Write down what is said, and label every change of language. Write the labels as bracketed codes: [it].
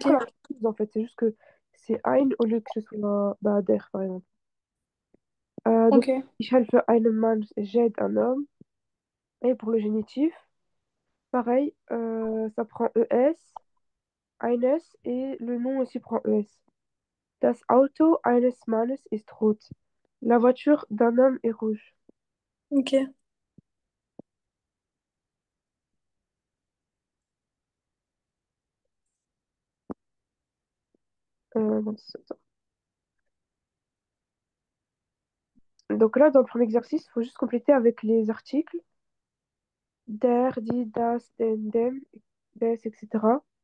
[fr] près la même chose en fait, c'est juste que c'est ein au lieu que ce soit bah, der par exemple. Donc, ok, [de] ich helfe einem Mann, [fr] j'aide un homme. Et pour le génitif, pareil, ça prend ES, eines, et le nom aussi prend ES. [de] Das Auto eines Mannes ist rot. [fr] La voiture d'un homme est rouge. ok. Non, donc là, dans le premier exercice, il faut juste compléter avec les articles der, die, das, den, dem, des, etc.